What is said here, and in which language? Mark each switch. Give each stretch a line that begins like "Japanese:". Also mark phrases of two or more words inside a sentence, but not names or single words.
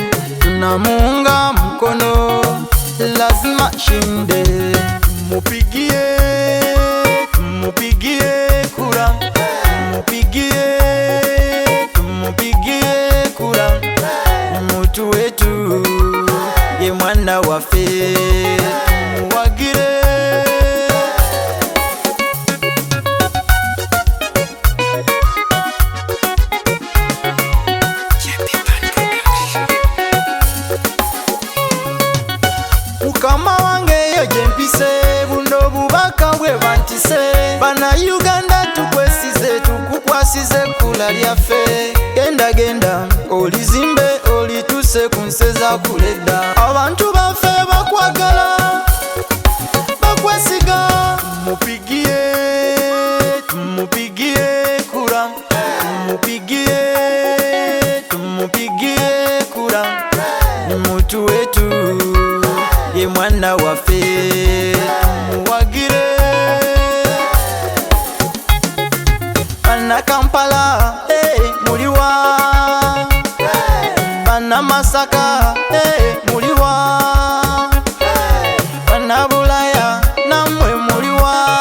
Swahili: Tunamuunga mkono, lazima shinde. Tumupigie kura, tumupigie kura. Mutu wetu
Ganda: ye mwana waffe tumuwagire. Mukama wange yoje mpise, buno bubaka bwe bantise. Bana Uganda tukwesize, tukukwasize kula lyaffe. Genda genda olizimbe, olituse kunseza kuleda. Abantu baffe bakwagala, bakwesiga.
Swahili: Tumupigie kura, tumupigie kura. Mutu wetu
Ganda: ye mwana waffe tumuwagire. Bana Kampala muliwa, bana Masaka muliwa, bana Bulaya namwe muliwa,